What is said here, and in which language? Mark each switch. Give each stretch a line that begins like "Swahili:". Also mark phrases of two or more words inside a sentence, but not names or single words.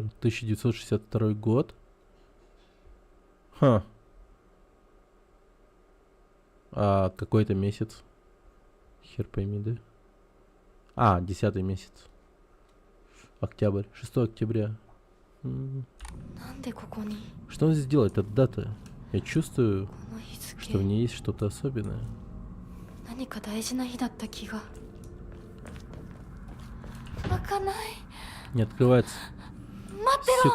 Russian: 1962 год. Ха. А какой-то месяц? Хер пойми, да? А, 10-й месяц. Октябрь. 6 октября.
Japanese: なんでここに
Russian: Что он здесь делает? Это дата. Я чувствую,
Japanese: この日付
Russian: что в ней есть что-то особенное.
Japanese: 何か大事な日だった気が。開かない。
Russian: Не открывается.
Japanese: 待ってろ。